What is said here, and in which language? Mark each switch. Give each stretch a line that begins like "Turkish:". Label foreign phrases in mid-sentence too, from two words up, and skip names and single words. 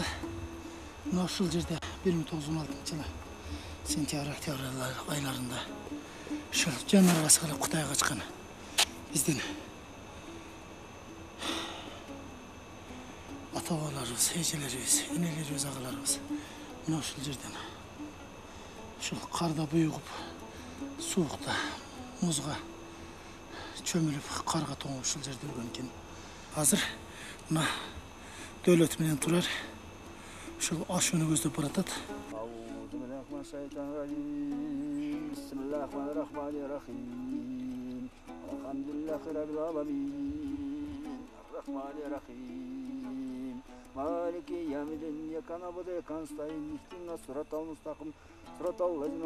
Kyrgyz: Мына ушул жерде 1916-жылы сентябрь-октябрь айларында ушул жанар баскылап Кытайга качкан биздин ата-бабаларыбыз, эжелерибиз, энелерибиз, агаларыбыз мына ушул жерден ушул карда буйугуп, суукта, музга чөмүлүп, карга тоңуп ушул жерде өлгөн экен. Азыр мына Дөөлөт менен Турар ушул ашууну көздөп баратат.
Arabic: مالك يوم الدين إياك نعبد وإياك نستعين اهدنا الصراط المستقيم صراط الذين